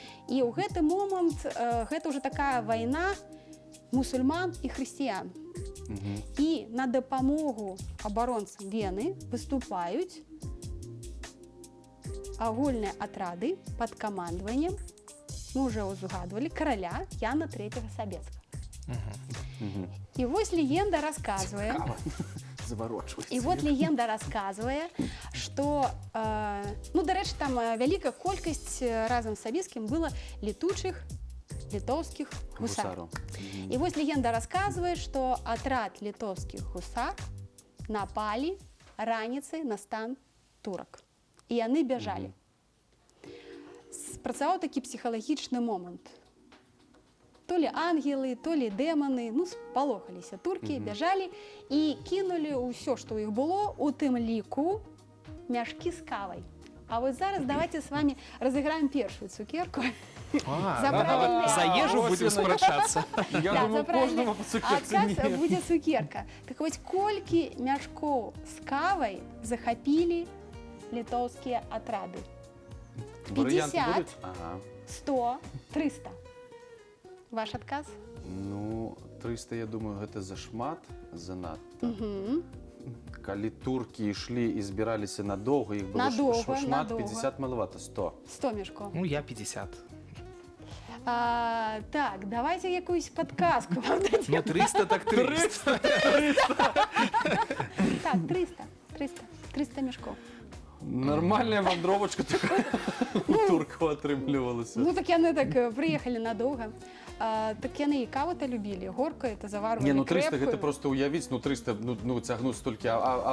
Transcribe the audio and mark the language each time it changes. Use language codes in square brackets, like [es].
[be] І ў гэты момант гэта ўжо такая вайна мусульман і хрысціян. І на дапамогу абаронцам Вены выступаюць агульныя атрады пад камандаваннем, мы уже узгадывали, [ru] короля Яна III Собецкого. И вот легенда рассказывает, и вот легенда рассказывает, что, ну, до речі, там великая колькость разом с Собецким было летучих литовских гусаров. И вот легенда рассказывает, что отряд литовских гусар напали [be] раніцай на стан турок. [ru] И они бежали. [be] Спрацаваў такі псіхалагічны момант. [ru] То ли ангелы, то ли [be] дэманы, ну, спалохаліся туркі, бяжалі і кінулі ўсё, што ў іх было, у тым ліку мяшкі з кавай. [ru] А вот зараз давайте с вами разыграем першую цукерку. [be] За ежу будем спрачацца. Я думаю, кожнаму по цукерцы не. А будзе цукерка. Так вось, колькі мяшкоў з кавай захапілі літоўскія атрады? 50, 100, 300. Ваш адказ? Ну, 300, я думаю, гэта зашмат, занадта. Калі туркі ішлі і збіраліся надоўга, іх было шмат, 50 малавата, 100. 100 мяшкоў. Ну, я 50. [ru] Так, давайте якусь подказку вам дадим. [be] Ну, 300 так 300. Так, 300 мяшкоў. Нормальная вандровачка у туркаў атрымлівалася. Ну, так яны так прыехалі надоўга. Так яны і каву-то любілі, горка это заварвалі [ru] крепкую. [be] Не, ну 300 [ru] крепкую. [be] гэта просто уявіць, ну 300, ну цягнуць столькі абозаў.